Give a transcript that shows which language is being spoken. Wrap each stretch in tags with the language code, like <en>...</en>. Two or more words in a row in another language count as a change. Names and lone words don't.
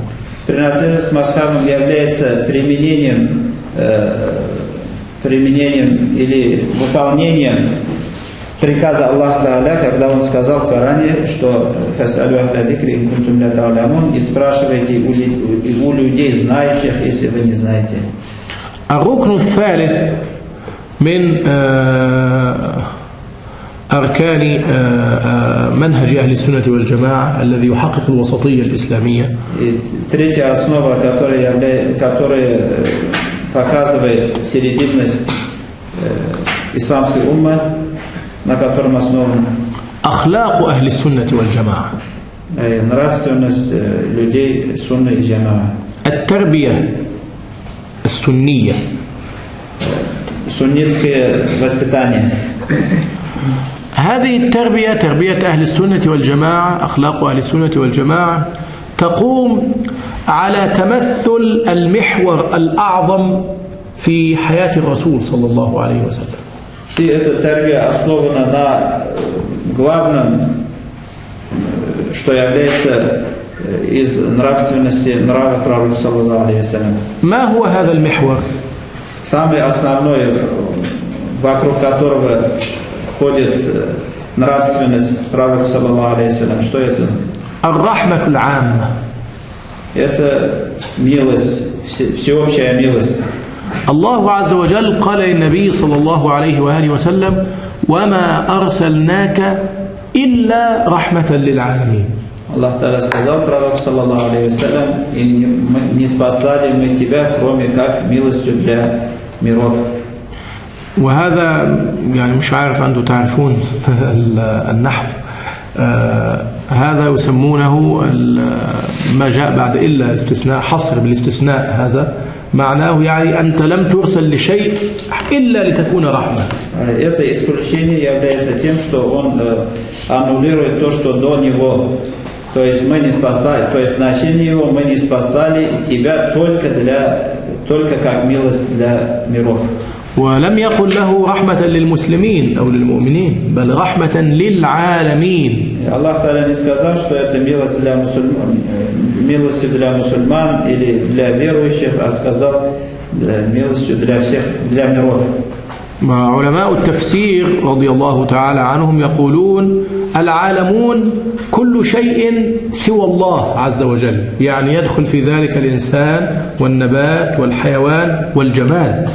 <ru>Принадлежность мазхабам является применением или выполнением приказа</ru> <ar>الله تعالى,</ar> <ru>когда Он сказал в Коране, что</ru> <ar>«فاسألوا أهل الذكر إن كنتم لا تعلمون»</ar> <ru>и спрашивайте у людей, знающих, если вы не знаете.</ru> <ar>الركن الثالث من أركان منهج أهل السنة والجماعة الذي يحقق الوسطية الإسلامية.</ar> <ru>Третья основа, которая показывает серединность исламской уммы, на котором основан</ru> <ar>أخلاق أهل السنة والجماعة.</ar> <ru>Нравственность людей сунны и джамаа.</ru> <ar>التربية السنية.</ar> <ru>Суннитское воспитание.</ru> <ar>هذه التربية تربية أهل السنة والجماعة، أخلاق أهل السنة والجماعة تقوم على تمثل المحور الأعظم في حياة الرسول صلى الله عليه وسلم.</ar> <ru>И эта тарбия основана на главном, что является из нравственности нрава пророка</ru> <ar>صلى الله عليه وسلم. ما هو هذا المحور؟</ar> <ru>Самый основной, вокруг которого ходит нравственность пророка</ru> <ar>صلى الله عليه وسلم,</ar> <ru>что это?</ru> <ar>الرحمة العامة.</ar> <ru>Это милость, всеобщая милость.</ru> <ar>الله عز وجل قال للنبي صلى الله عليه وآله وسلم: وما أرسلناك إلا رحمة للعالمين. الله تعالى</ar> <ru>сказал пророку</ru> <ar>صلى الله عليه وسلم:</ar> <ru>и не спасали мы тебя, кроме как милостью для миров.</ru> <ar>وهذا يعني مش عارف أنتم تعرفون النحو، هذا يسمونه ما جاء بعد إلا استثناء، حصر بالاستثناء. هذا معناه يعني أنت لم ترسل لشيء إلا لتكون رحمة.</ar> <ru>Это исключение является тем, что он аннулирует то, что до него. То есть мы не спасали, то есть значение его мы не спасали тебя только как милость для миров.</ru> <ar>ولم يقل له رحمة للمسلمين أو للمؤمنين، بل رحمة للعالمين. الله تعالى</ar> <ru>не сказал, что это милость для мусульман, милостью для мусульман или для верующих, а сказал милостью для всех, для миров.</ru> <ar>علماء التفسير رضي الله تعالى عنهم يقولون: العالمون كل شيء سوى الله عز وجل، يعني يدخل في ذلك الإنسان والنبات والحيوان والجماد.</ar>